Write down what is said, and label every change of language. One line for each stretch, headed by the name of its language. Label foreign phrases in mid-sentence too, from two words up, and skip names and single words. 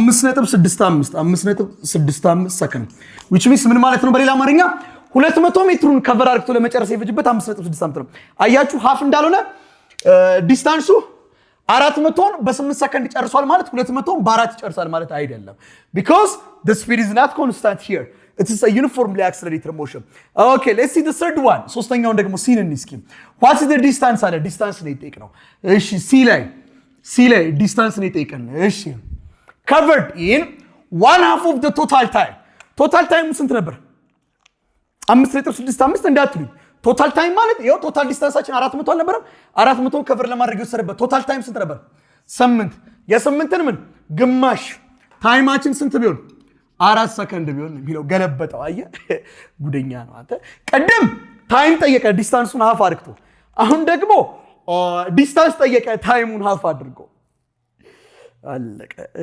Amharic: 5.65 ሰከንድ
English: which means
Amharic: ምን ማለት ነው በሌላ አማርኛ 200 ሜትሩን ከቨር አድርጎ ለመጨረስ የፈጅበት 5.65 ነው። አያችሁ ሃፍ እንዳልሆነ ዲስታንሱ 400ን በ8 ሰከንድ ይጨርሳል ማለት 200ን በ4 ይጨርሳል ማለት አይደለም
English: because the speed is not constant here. It is a uniformly accelerated motion. Okay, let's see the third one.
Amharic: ሶስተኛውን ደግሞ ሲን እንስኪ
English: what is the distance
Amharic: አለ ዲስታንስ ነው የጠየቅነው። እሺ ሲ ላይ ዲስታንስ ነው የጠየቅን። እሺ
English: covered in 1/2 of the total time. total time
Amharic: ስንት ነበር? 5.65 እንዳትሉኝ።
English: total time
Amharic: ማለት ይሄው
English: total distance
Amharic: 400 አልነበረም? 400 ከቨር ለማድረግ የወሰደበት
English: total time
Amharic: ስንት ነበር? 8 የ8ን ምን ግማሽ ታይማችን ስንት ቢሆን 4 ሰከንድ ቢሆን የሚለው ገለበጠው። አየህ ጉደኛ ነው አንተ። ቀደም ታይም ጠየቀ ዲስታንሱን ሃፍ አድርጎ፣ አሁን ደግሞ ዲስታንስ ጠየቀ ታይሙን ሃፍ አድርጎ። አለቀ።